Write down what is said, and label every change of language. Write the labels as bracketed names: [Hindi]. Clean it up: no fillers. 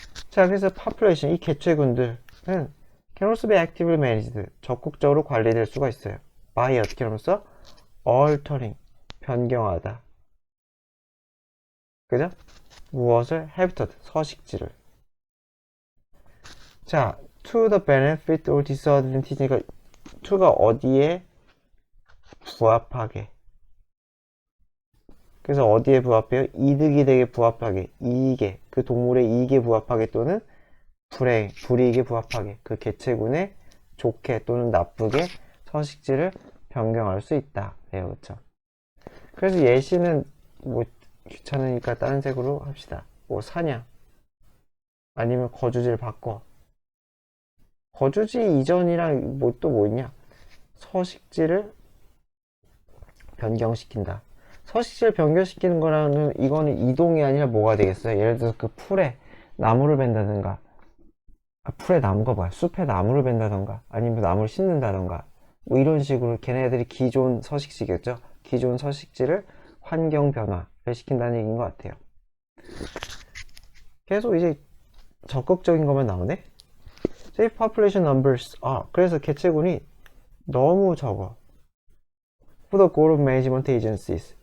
[Korean] 자, 그래서 population, 이 개체군들은 [English] can also be actively managed, [Korean] 적극적으로 관리될 수가 있어요. by 어떻게 하면서? altering, 변경하다. 그죠? 무엇을? habitat, 서식지를. 자, [English] to the benefit or disadvantage [Korean] 니까 to가 어디에 부합하게. 그래서 어디에 부합해요? 이득이 되게 부합하게, 이익에, 그 동물의 이익에 부합하게 또는 불이익에 부합하게, 그 개체군에 좋게 또는 나쁘게 서식지를 변경할 수 있다. 그렇죠? 그래서 예시는 뭐 귀찮으니까 다른 색으로 합시다. 뭐 사냥 아니면 거주지를 바꿔. 거주지 이전이랑 뭐 또 뭐 있냐? 서식지를 변경시킨다. 서식지를 변경시키는 거라는 이거는 이동이 아니라 뭐가 되겠어요? 예를 들어서 그 풀에 나무를 벤다든가, 풀에 나무가 뭐야? 숲에 나무를 벤다던가, 아니면 나무를 심는다던가, 뭐 이런 식으로 걔네들이 기존 서식지겠죠? 기존 서식지를 환경 변화를 시킨다는 얘기인 것 같아요. 계속 이제 적극적인 것만 나오네? [English] Safe population numbers. [Korean] 그래서 개체군이 너무 적어. [English] For the goal of management agencies.